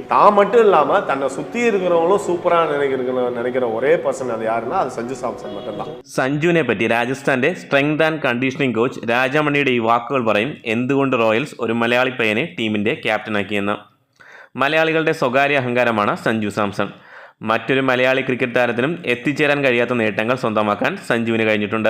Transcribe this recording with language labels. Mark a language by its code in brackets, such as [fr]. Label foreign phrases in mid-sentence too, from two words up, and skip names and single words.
[ta] தான் மட்டும் இல்லாமல் தன்னை சுற்றி இருக்கிறவங்களும் சூப்பராக நினைக்கிற ஒரே பர்சன் அது யாருன்னா அது സഞ്ജു സാംസൺ மட்டும்தான். [ml] സഞ്ജുവിനെ പറ്റി രാജസ്ഥാൻ്റെ സ്ട്രെങ്ത് ആൻഡ് കണ്ടീഷനിങ് കോച്ച് രാജമണിയുടെ ഈ വാക്കുകൾ പറയും എന്തുകൊണ്ട് റോയൽസ് ഒരു മലയാളി പയ്യനെ ടീമിൻ്റെ ക്യാപ്റ്റനാക്കിയെന്ന്. മലയാളികളുടെ സ്വകാര്യ അഹങ്കാരമാണ് സഞ്ജു സാംസൺ. മറ്റൊരു മലയാളി ക്രിക്കറ്റ് താരത്തിനും എത്തിച്ചേരാൻ കഴിയാത്ത നേട്ടങ്ങൾ സ്വന്തമാക്കാൻ സഞ്ജുവിന് കഴിഞ്ഞിട്ടുണ്ട്.